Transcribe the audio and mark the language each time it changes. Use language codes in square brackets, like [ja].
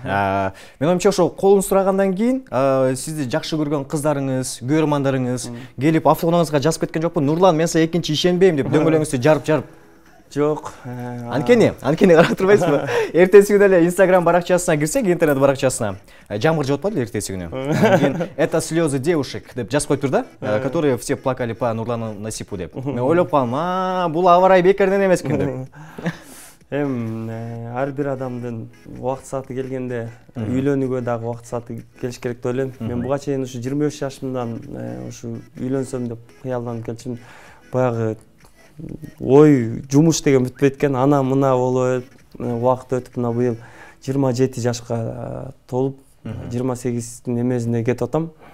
[ky] Мен оюмча ошол колун сурагандан кийин сизди жакшы көргөн кыздарыңыз, көрөрмандарыңыз келип автоунааңызга жазып кеткен жокпу? Нурлан, мен сага экинчи ишенбейм деп дөңгөлөңүздү жарып. Жок. Анткени карап турбайсызбы? Эртеси күнү эле Instagram баракчасына кирсек, интернет баракчасына жамгыр жаап атпады эртеси күнү. Кийин [ru] это слезы девушек [ky] деп жазып коюптур да, [ru] которые все плакали по Нурлану Насипу [ky] деп. Мен ойлоп калдым, бул аба ырайы бекерден эмес экен деп. Эми ар бир адамдын убакыт сааты келгенде үйлөнүүгө дагы убакыт сааты келиш керек деп ойлойм. Мен буга чейин ушу 25 жашымдан ушу үйлөнсөм деп кыялданып келчүмүн. Баягы ой, жумуш деген бүтпөйт экен, ана мына болуп, убакыт өтүп мына быйыл 27 жашка толуп, 28-тин эмесине кетип атам.